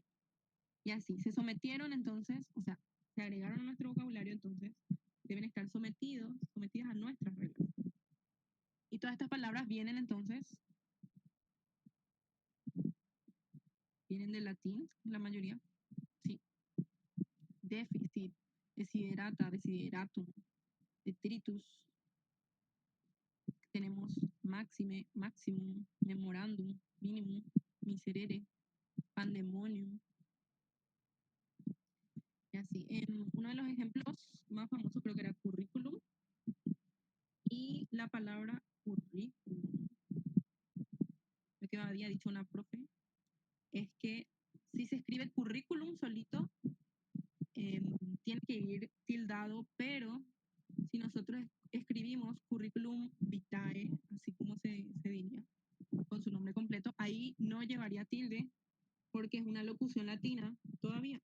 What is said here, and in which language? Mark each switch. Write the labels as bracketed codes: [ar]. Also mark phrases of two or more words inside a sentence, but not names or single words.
[es] Y así, se sometieron entonces, o sea, se agregaron a nuestro vocabulario, entonces deben estar sometidas a nuestras reglas. Y todas estas palabras vienen entonces, vienen del latín, la mayoría, sí. Déficit, desiderata, desideratum, detritus. Tenemos maxime, maximum, memorandum, minimum, miserere, pandemonium. Y así, uno de los ejemplos más famosos creo que era currículum. Y la palabra currículum, lo que había dicho una profe, es que si se escribe currículum solito, tiene que ir tildado, pero si nosotros escribimos [la] currículum vitae, [es] así como se diría, con su nombre completo, ahí no llevaría tilde porque es una locución latina todavía.